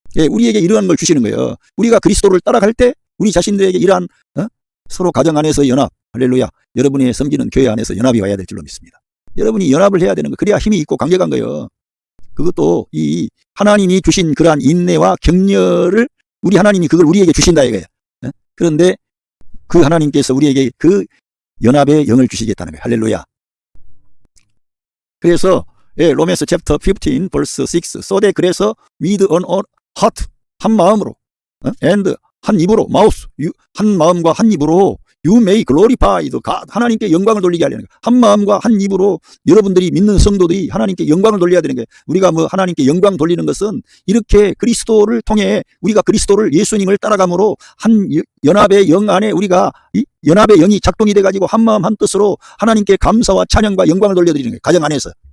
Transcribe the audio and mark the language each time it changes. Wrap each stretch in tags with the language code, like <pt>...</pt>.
<ko>우리에게 이러한 걸 주시는 거예요. 우리가 그리스도를 따라갈 때 우리 자신들에게 이러한 서로 가정 안에서 연합 할렐루야 여러분의 섬기는 교회 안에서 연합이 와야 될 줄로 믿습니다. 여러분이 연합을 해야 되는 거 그래야 힘이 있고 강력한 거예요. 그것도 이 하나님이 주신 그러한 인내와 격려를 우리 하나님이 그걸 우리에게 주신다 이거예요. 그런데 그 하나님께서 우리에게 그 연합의 영을 주시겠다는 거예요. 할렐루야. 그래서</ko> <en>로맨스 챕터 15 verse 6 so that 그래서 with an heart</en> <ko>한 마음으로</ko> <en>and</en> <ko>한 입으로</ko> <en>mouth</en> <ko>한 마음과 한 입으로</ko> <en>You may glorify the God.</en> <ko>하나님께 영광을 돌리게 하려는 거예요. 한 마음과 한 입으로 여러분들이 믿는 성도들이 하나님께 영광을 돌려야 되는 거예요. 우리가 하나님께 영광 돌리는 것은 이렇게 그리스도를 통해 우리가 그리스도를 예수님을 따라감으로 한 연합의 영 안에 우리가 이 연합의 영이 작동이 돼가지고 한 마음 한 뜻으로 하나님께 감사와 찬양과 영광을 돌려드리는 거예요. 가정 안에서.</ko>